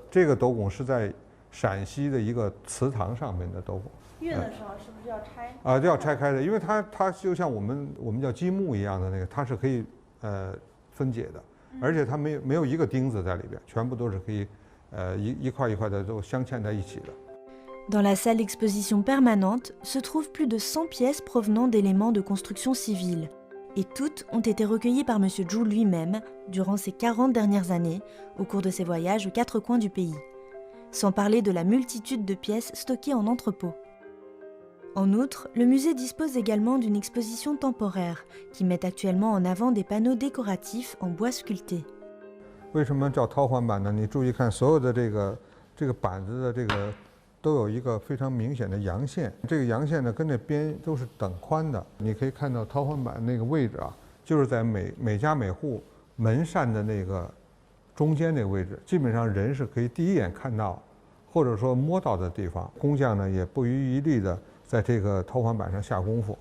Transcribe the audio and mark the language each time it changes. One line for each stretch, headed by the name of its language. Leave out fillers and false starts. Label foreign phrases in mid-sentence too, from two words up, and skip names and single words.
Chinese: 这个斗拱是在陕西的一个祠堂上面的斗拱。运的时候是不是要拆？就要拆开的，因为它就像我们叫积木一样的那个，它是可以分解的。而且它没有一个钉子在里边，全部都是可以一块一块的都镶嵌在一起的。
French: Dans la salle d'exposition permanente se trouvent plus de 100 pièces provenant d'éléments de construction civile, et toutes ont été recueillies par M. Zhu lui-même durant ces 40 dernières années, au cours de ses voyages aux 4 coins du pays, sans parler de la multitude de pièces stockées en entrepôt. En outre, le musée dispose également d'une exposition temporaire qui met actuellement en avant des panneaux décoratifs en bois sculpté.
Chinese: 为什么叫陶环板呢？你注意看，所有的这个板子的这个都有一个非常明显的阳线，这个阳线呢跟这边都是等宽的。你可以看到陶环板那个位置就是在每家每户门扇的那个中间那个位置，基本上人是可以第一眼看到或者说摸到的地方，工匠呢也不遗余力的在这个陶环板上下功夫。